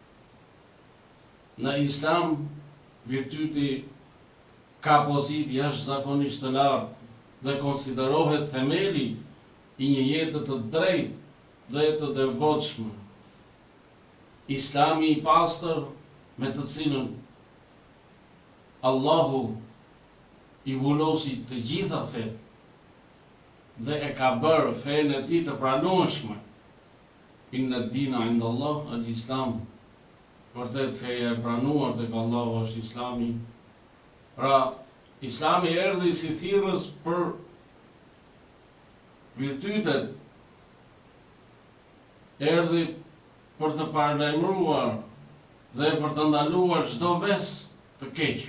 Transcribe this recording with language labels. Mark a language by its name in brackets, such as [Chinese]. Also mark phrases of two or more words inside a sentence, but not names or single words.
[Albanian] Në Islam, virtyti ka pozitë jashtëzakonisht të lartë dhe konsiderohet themeli i një jete të drejtë dhe të devotshme. Islami i pastër, me të cilën Allahu i vullosi të gjitha fetë dhe e ka bërë fenë e tij të pranueshme. [Arabic] إن الدين عند الله الإسلام. [Albanian] Vërtet feja e pranuar tek Allahu është Islami. Pra, Islami erdhi si thirrës për virtytet, erdhi për të paralajmëruar dhe për të ndaluar çdo vesë të keq.